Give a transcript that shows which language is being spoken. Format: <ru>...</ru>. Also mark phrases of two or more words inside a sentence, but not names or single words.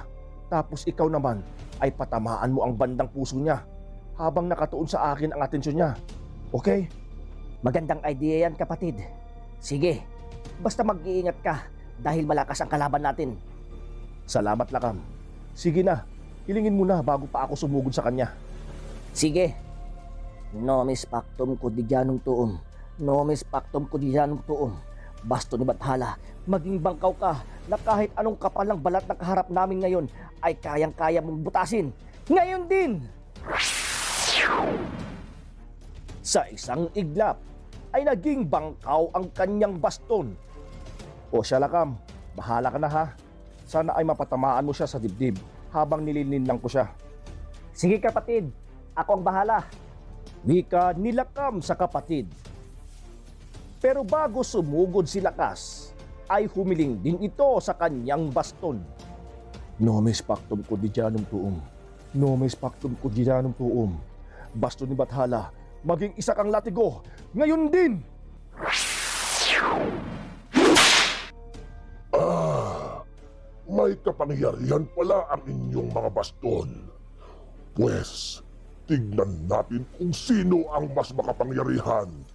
<tl>Tapos ikaw naman ay patamaan mo ang bandang puso niya habang nakatuon sa akin ang atensyon niya. Okay? Magandang idea yan, kapatid. Sige, basta mag-iingat ka dahil malakas ang kalaban natin. Salamat, Lakam. Sige na, hilingin mo na bago pa ako sumugod sa kanya. Sige.</tl> <la>Nomis pactum quotidianum tuum. Nomis pactum quotidianum tuum.</la> <tl>Baston ni Bathala, maging bangkaw ka na kahit anong kapal ng balat na kaharap namin ngayon ay kayang-kaya mong butasin. Ngayon din! Sa isang iglap ay naging bangkaw ang kanyang baston. O siya, Lakam, bahala ka na ha. Sana ay mapatamaan mo siya sa dibdib habang nililinlang ko siya. Sige, kapatid, ako ang bahala. Wika ni Lakam sa kapatid. Pero bago sumugod si Lakas, ay humiling din ito sa kanyang baston.</tl> <la>Nomis pactum quotidianum tuum. Nomis pactum quotidianum tuum.</la> <tl>Baston ni Bathala, maging isa kang latigo. Ngayon din! May kapangyarihan pala ang inyong mga baston. Pwes, tignan natin kung sino ang mas makapangyarihan.</tl>